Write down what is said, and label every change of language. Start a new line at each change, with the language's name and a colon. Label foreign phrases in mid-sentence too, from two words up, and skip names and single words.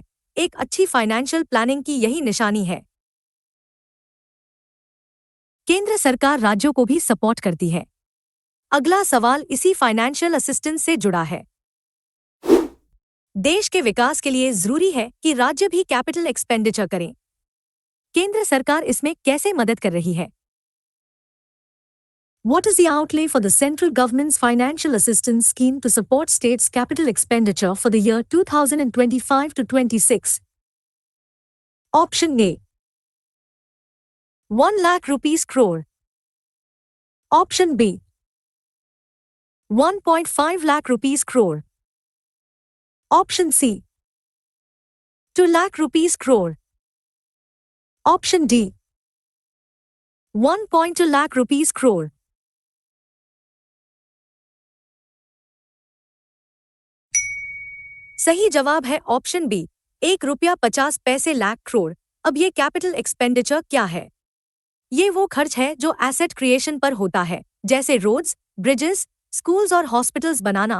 Hindi: एक अच्छी
English: financial planning
Hindi: की यही निशानी है। केंद्र सरकार राज्यों को भी सपोर्ट करती है। अगला सवाल इसी
English: financial assistance
Hindi: से जुड़ा है। देश के विकास के लिए जरूरी है कि राज्य भी
English: capital expenditure
Hindi: करें। केंद्र सरकार इसमें कैसे मदद कर रही है?
English: What is the outlay for the central government's financial assistance scheme to support states' capital expenditure for the year 2025 to 26? Option A 1 lakh rupees crore. Option B 1.5 lakh rupees crore. Option C 2 lakh rupees crore. Option D 1.2 lakh rupees crore.
Hindi: सही जवाब है
English: option B
Hindi: 1.50 लाख करोड़। अब ये
English: capital expenditure
Hindi: क्या है? ये वो खर्च है जो
English: asset creation
Hindi: पर होता है, जैसे
English: roads, bridges, schools
Hindi: और हॉस्पिटल्स बनाना।